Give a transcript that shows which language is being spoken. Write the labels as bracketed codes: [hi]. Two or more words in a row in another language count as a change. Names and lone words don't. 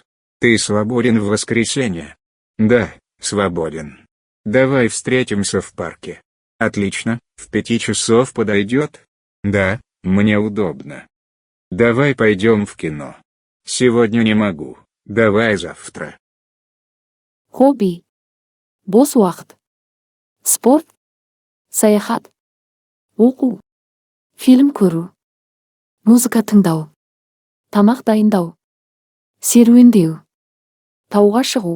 [ru] Ты свободен в воскресенье? Да, свободен. Давай встретимся в парке. Отлично, в 5 часов подойдет? Да, мне удобно. Давай пойдем в кино. Сегодня не могу. Давай завтра. [kk] Хобби. Бос уақыт. Спорт. Саяхат. Оқу. Фильм көру. Музыка тыңдау. Тамақ дайындау. Серуендеу. Тауға шығу.